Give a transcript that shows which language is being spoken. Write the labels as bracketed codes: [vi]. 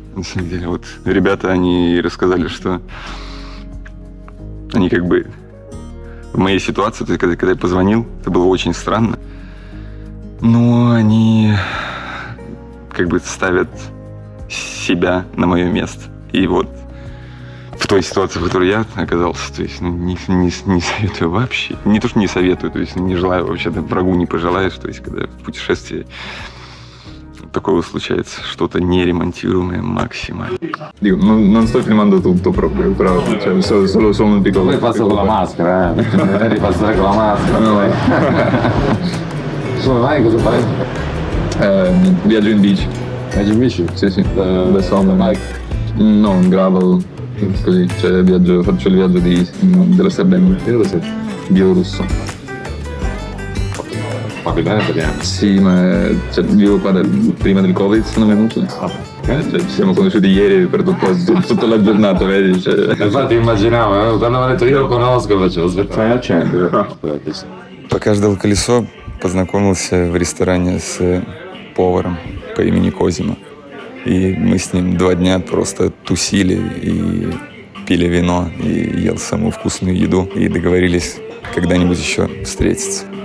[ru] На самом деле, вот ребята, они рассказали, что они как бы в моей ситуации, то есть когда я позвонил, это было очень странно, но они как бы ставят себя на мое место. И вот в той ситуации, в которой я оказался, то есть не советую вообще. Не то, что не советую, то есть не желаю вообще, врагу не пожелаешь, то есть когда в путешествии такое случается, что-то неремонтируемое максимально. [it] Dico, non sto filmando tutto proprio, però cioè, solo un piccolo... Poi passa con la maschera, devi passare con la maschera. Come mai? Cosa fai? Viaggio in bici. Viaggi in bici? Sì. Da Sommer. Bike? No, un gravel. Così, cioè faccio il viaggio della Sardegna. Che dove sei? Bielorusso. Parli bene italiano? Sì, ma cioè, vivo qua prima del Covid sono venuto. Cioè, ci siamo conosciuti ieri per tutta la giornata, vedi? Cioè... Infatti immaginavo, quando mi ha detto io lo conosco, facevo aspettare accendere. [ru] Пока ждал колесо, познакомился в ресторане с поваром по имени Козима. И мы с ним 2 дня просто тусили и пили вино, и ел самую вкусную еду. И договорились когда-нибудь еще встретиться.